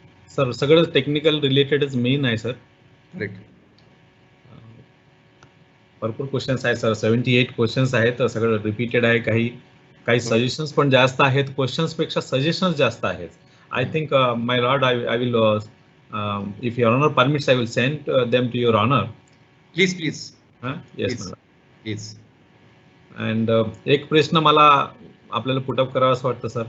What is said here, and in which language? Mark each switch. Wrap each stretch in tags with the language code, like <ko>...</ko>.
<mr>Sir सगळं technical रिलेटेडच main आहे sir.</mr> <en>Correct.</en> <mr>भरपूर क्वेश्चन्स आहेत सर, 78 क्वेश्चन्स आहेत. सगळं रिपीटेड आहे. काही सजेशन्स पण जास्त आहेत, क्वेश्चन्स पेक्षा सजेशन्स जास्त आहेत.</mr> <en>I think my lord I will if your honour permits I will send them to your honour. Please. Yes please.</en> <mr>And एक प्रश्न मला आपल्याला पुटअप करावा असं वाटतं सर.</mr>